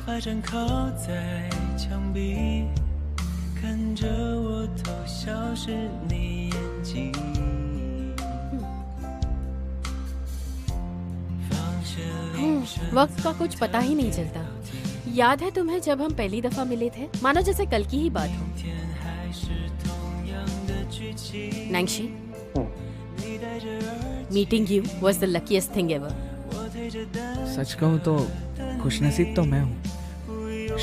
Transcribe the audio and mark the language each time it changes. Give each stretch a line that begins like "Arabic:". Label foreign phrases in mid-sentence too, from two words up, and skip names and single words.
Chinese: 发站靠在墙壁，看着我偷笑是你眼睛。
Hindi: वक्त का कुछ पता ही नहीं चलता। याद है तुम्हें जब हम पहली दफा मिले थे, मानो जैसे कल की ही बात हो।
English: Naingshi, meeting you was the luckiest thing ever.
Hindi: सच कहूँ तो खुशनसीब तो मैं हूँ।